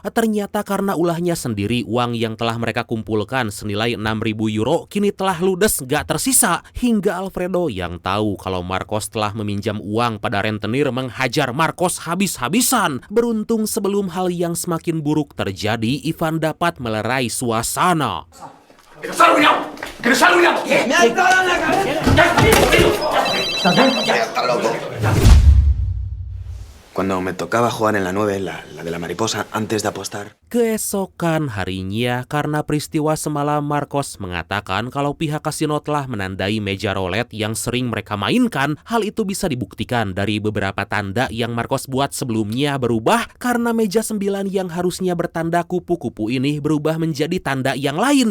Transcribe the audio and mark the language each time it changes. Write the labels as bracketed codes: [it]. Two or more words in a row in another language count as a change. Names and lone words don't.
[id] Ternyata karena ulahnya sendiri, uang yang telah mereka kumpulkan senilai 6.000 euro kini telah ludes gak tersisa. Hingga Alfredo yang tahu kalau Marcos telah meminjam uang pada rentenir menghajar Marcos habis-habisan. Beruntung sebelum hal yang semakin buruk terjadi, Ivan dapat melerai suasana. [es] ¡Que nos ha arruinado! ¡Que nos ha arruinado! ¡Me ha entrado en la cabeza! ¿Estás bien? Ya está loco. Cuando me tocaba jugar en la 9, la de la mariposa, antes de apostar. [id] Keesokan harinya, karena peristiwa semalam, Marcos mengatakan kalau pihak kasino telah menandai meja roulette yang sering mereka mainkan. Hal itu bisa dibuktikan dari beberapa tanda yang Marcos buat sebelumnya berubah karena meja 9 yang harusnya bertanda kupu-kupu ini berubah menjadi tanda yang lain.